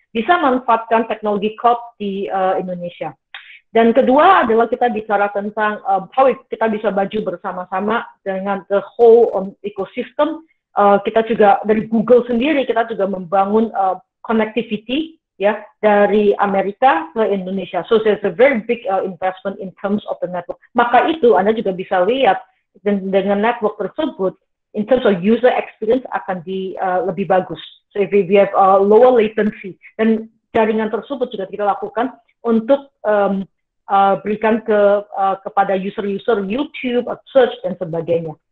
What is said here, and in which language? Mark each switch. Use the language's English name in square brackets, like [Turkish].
[Indonesian] Bisa manfaatkan teknologi cloud di Indonesia. Dan kedua adalah kita bicara tentang how kita bisa maju bersama-sama dengan [English] the whole ecosystem. [Indonesian] Kita juga dari Google sendiri kita juga membangun connectivity, ya, dari Amerika ke Indonesia. [English] So there's a very big investment in terms of the network. [Indonesian] Maka itu Anda juga bisa lihat dengan network tersebut [English] in terms of user experience [Indonesian] akan lebih bagus. [English] So if we have lower latency, [Indonesian] dan jaringan tersebut juga kita lakukan untuk berikan kepada user-user YouTube, search dan sebagainya.